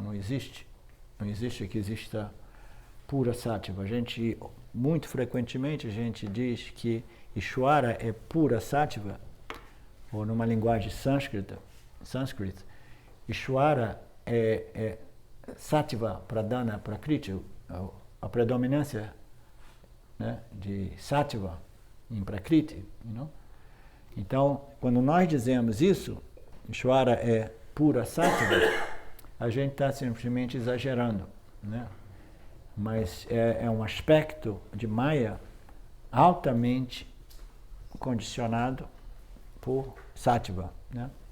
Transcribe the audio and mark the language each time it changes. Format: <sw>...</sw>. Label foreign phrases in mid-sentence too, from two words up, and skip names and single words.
<pt>Não existe que exista pura sattva. Muito frequentemente, a gente diz que Ishvara é pura sattva, ou numa linguagem sânscrita, Ishvara é</pt> <sa>sattva, pradana, prakriti,</sa> <pt>a predominância, né, de sattva em prakriti.</pt> <en>You know?</en> <pt>Então, quando nós dizemos isso, Ishvara é pura sattva, a gente está simplesmente exagerando, né? Mas é um aspecto de Maya altamente condicionado por sattva, né?</pt>